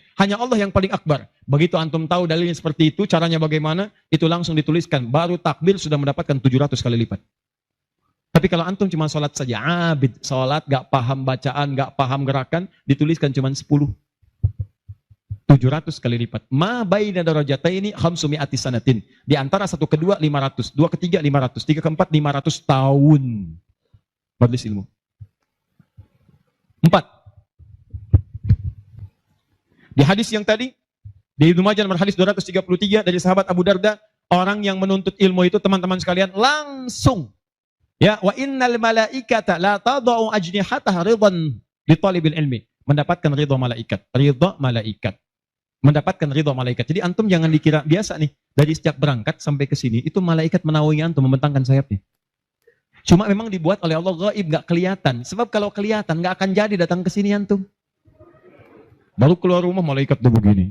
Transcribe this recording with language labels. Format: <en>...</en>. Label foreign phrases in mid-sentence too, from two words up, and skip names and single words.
<id>Hanya Allah yang paling akbar. Begitu antum tahu dalilnya seperti itu, caranya bagaimana, itu langsung dituliskan. Baru takbir sudah mendapatkan 700 kali lipat. Tapi kalau antum cuma sholat saja, abid, sholat, gak paham bacaan, gak paham gerakan, dituliskan cuma 10. 700 kali lipat.</id> <ar>ما بين درجتين خمسمائة سنة.</ar> <id>Di antara satu kedua 500, dua ketiga 500, tiga keempat 500 tahun. Majlis ilmu. 4. Di hadis yang tadi, di Ibnu Majah nomor hadis 233 dari sahabat Abu Darda, orang yang menuntut ilmu itu teman-teman sekalian langsung,</id> <ar>ya, وإن الملائكة لتضع أجنحتها رضا لطالب العلم,</ar> <id>mendapatkan ridha malaikat, mendapatkan ridha malaikat. Jadi antum jangan dikira biasa nih, dari setiap berangkat sampai ke sini itu malaikat menaungi antum, membentangkan sayapnya. Cuma memang dibuat oleh Allah gaib, gak kelihatan. Sebab kalau kelihatan gak akan jadi datang ke sini antum. Baru keluar rumah malaikat tuh begini.</id>